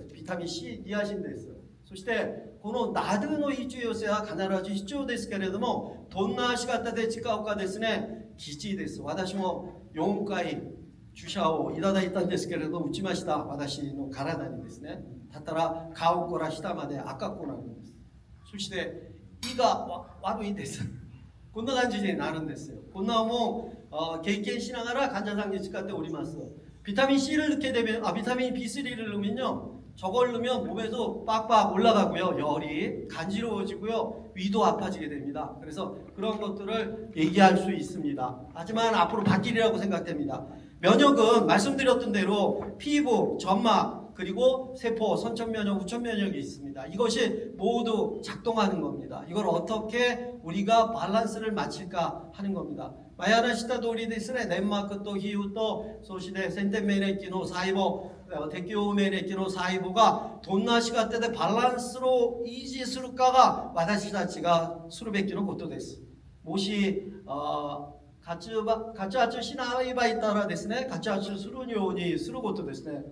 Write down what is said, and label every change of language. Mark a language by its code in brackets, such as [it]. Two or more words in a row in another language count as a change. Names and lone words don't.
[ja] ビタミン C、ニアシンです。そしてこの NAD の必要性は必ず必要ですけれども、どんな仕方で使うかですね、基地です。私も4回注射をいただいたんですけれど、打ちました。私の体にですね。だったら顔から下まで赤くなるんです。そして胃が悪いです。こんな感じになるんですよ。こんなもん経験しながら患者さんに使っております。 [ko] 비타민 C를 넣게 되면 비타민 B3를 넣으면요. 저걸 넣으면 몸에서 빡빡 올라가고요. 열이 간지러워지고요. 위도 아파지게 됩니다. 그래서 그런 것들을 얘기할 수 있습니다. 하지만 앞으로 바뀌리라고 생각됩니다. 면역은 말씀드렸던 대로 피부, 점막, 그리고 세포, 선천면역, 후천면역이 있습니다. 이것이 모두 작동하는 겁니다. 이걸 어떻게 우리가 밸런스를 맞출까 하는 겁니다. [ja] 前話した通りですね、粘膜と皮膚と、そして先天免疫の細胞、適応免疫の細胞がどんな仕方でバランスを維持するかが私たちがするべきのことです。もし活発しない場合いたらですね、活発するようにすることですね。